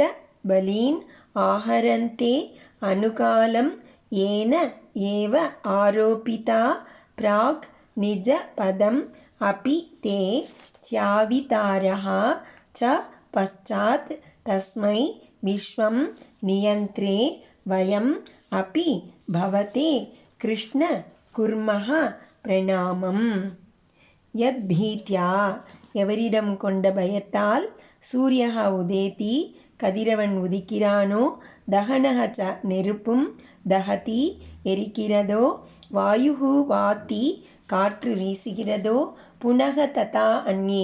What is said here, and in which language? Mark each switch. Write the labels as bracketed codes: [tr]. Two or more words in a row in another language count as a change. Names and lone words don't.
[sa] बलीन् आहरन्ते अनुकालं येन एव आरोपिता प्राक् निज पदम् अपि ते च्यावितारः च पश्चात् तस्मै विश्वं नियन्त्रे वयम् अपि भवते कृष्ण कुर्मः प्रणामम्। यद्भीत्या [ta] எவரிடம் கொண்ட பயத்தால் [sa] सूर्यः उदेति [ta] கதிரவன் உதிக்கிறானோ [sa] दहनः च நெருப்பும் தஹதி எரிக்கிறதோ वायुः वाति [ta] காற்று வீசுகிறதோ [sa] पुनः तथा अन्ये